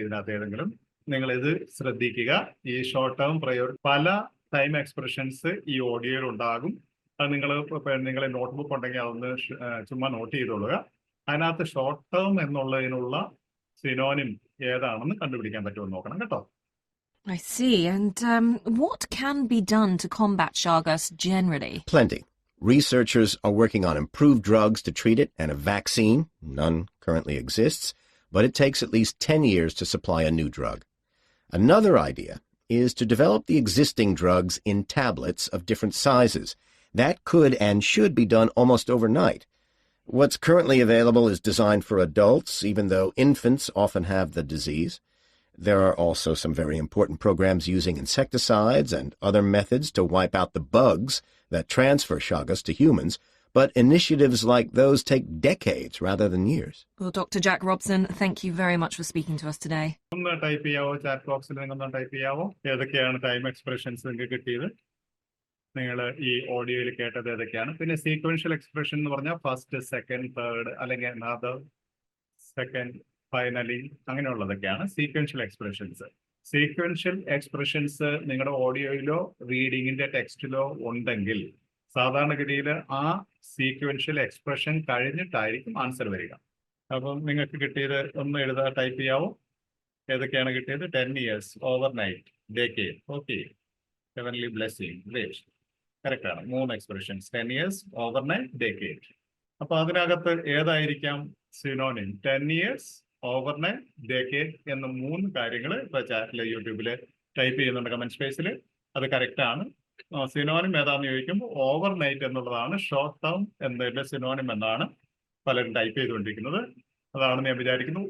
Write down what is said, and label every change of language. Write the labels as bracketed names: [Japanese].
[Malayalam] ഇതിനകത്ത് ഏതെങ്കിലും നിങ്ങൾ ഇത് ശ്രദ്ധിക്കുക. ഈ ഷോർട്ട് ടേം പ്രയോറിറ്റി പല ടൈം എക്സ്പ്രഷൻസ് ഈ ഓഡിയോയിൽ ഉണ്ടാകും. അത് നിങ്ങളെ നോട്ട്ബുക്ക് ഉണ്ടെങ്കിൽ അതൊന്ന് ചുമ്മാ നോട്ട് ചെയ്തോളുക. അതിനകത്ത് ഷോർട്ട് ടേം എന്നുള്ളതിനുള്ള സിനോണിം ഏതാണെന്ന് കണ്ടുപിടിക്കാൻ പറ്റുമെന്ന് നോക്കണം കേട്ടോ. [English] I see. And what can be done to combat Chagas generally? Plenty. Researchers are working on improved drugs to treat it and a vaccine. None currently exists, but it takes at least 10 years to supply a new drug. Another idea is to develop the existing drugs in tablets of different sizes. That could and should be done almost overnight. What's currently available is designed for adults, even though infants often have the disease. There are also some very important programs using insecticides and other methods to wipe out the bugs that transfer Chagas to humans, but initiatives like those take decades rather than years. Well, Dr. Jack Robson, thank you very much for speaking to us today. [Malayalam] ഒന്ന് type ചെയ്യാവോ? Chat ബോക്സിൽ നിങ്ങൾ type ചെയ്യാവോ? ഏതൊക്കെയാണ് time expressions നിങ്ങൾക്ക് കിട്ടിയത്? നിങ്ങൾ ഈ ഓഡിയോയിൽ കേട്ടത് ഏതൊക്കെയാണ്? പിന്നെ സീക്വൻഷ്യൽ എക്സ്പ്രഷൻ എന്ന് പറഞ്ഞാൽ ഫസ്റ്റ്, സെക്കൻഡ്, തേർഡ്, അല്ലെങ്കിൽ another, second, finally, അങ്ങനെയുള്ളതൊക്കെയാണ് sequential expressions. Sequential expressions നിങ്ങളുടെ ഓഡിയോയിലോ റീഡിങ്ങിന്റെ ടെക്സ്റ്റിലോ ഉണ്ടെങ്കിൽ സാധാരണഗതിയിൽ ആ സീക്വൻഷ്യൽ എക്സ്പ്രഷൻ കഴിഞ്ഞിട്ടായിരിക്കും ആൻസർ വരിക. അപ്പം നിങ്ങൾക്ക് കിട്ടിയത് ഒന്ന് ടൈപ്പ് ചെയ്യാവോ? ഏതൊക്കെയാണ് കിട്ടിയത്? [English] 10 years, overnight, decade, okay, heavenly blessing, great. [Malayalam] Correct ആണ്. 3 എക്സ്പ്രഷൻസ്, 10 years, overnight, decade. അപ്പൊ അതിനകത്ത് ഏതായിരിക്കാം സിനോണിം? 10 years, ഓവർനൈറ്റ്, ഡേക്കേഡ് എന്ന 3 കാര്യങ്ങൾ ഇപ്പൊ ചാറ്റിൽ യൂട്യൂബിൽ ടൈപ്പ് ചെയ്യുന്നുണ്ട് കമന്റ് സ്പേസിൽ. അത് കറക്റ്റ് ആണ്. സിനോണിം ഏതാണെന്ന് ചോദിക്കുമ്പോൾ ഓവർനൈറ്റ് എന്നുള്ളതാണ് ഷോർട്ട് ടേം എന്നതിന്റെ സിനോണിം എന്നാണ് പലരും ടൈപ്പ് ചെയ്തുകൊണ്ടിരിക്കുന്നത്. അതാണെന്ന് ഞാൻ വിചാരിക്കുന്നു.